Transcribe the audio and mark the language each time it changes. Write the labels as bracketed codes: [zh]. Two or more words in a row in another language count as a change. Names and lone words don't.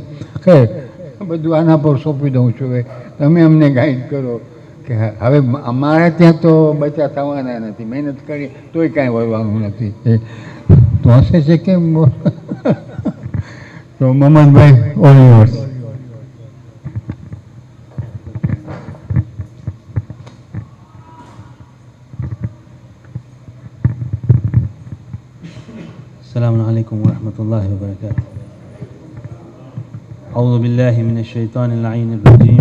[gu] ખૈર બધું આના પર સોંપી દઉં છું. હવે તમે અમને ગાઈડ કરો કે હવે અમારા ત્યાં તો બચા થવાના નથી, મહેનત કરી તોય કાંઈ વળવાનું નથી. તો હશે છે કેમ? તો મોહમ્મદભાઈ [en] all yours. [ar] السلام عليكم ورحمة الله وبركاته. أعوذ بالله من الشيطان اللعين الرجيم.